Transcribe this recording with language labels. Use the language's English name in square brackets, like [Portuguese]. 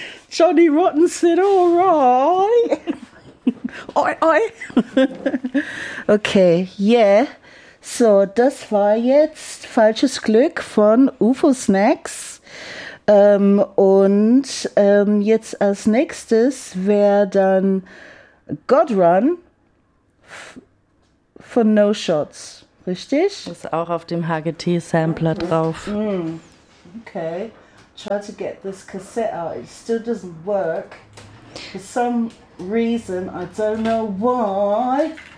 [English] Johnny Rotten said, all right. Oi, oi. Okay, yeah. [German] So, das war jetzt Falsches Glück von UFO Snacks. Jetzt als nächstes wäre dann God Run von No Shots, richtig? Ist auch auf dem HGT-Sampler drauf. Okay. [English] Try to get this cassette out. It still doesn't work. For some reason, I don't know why.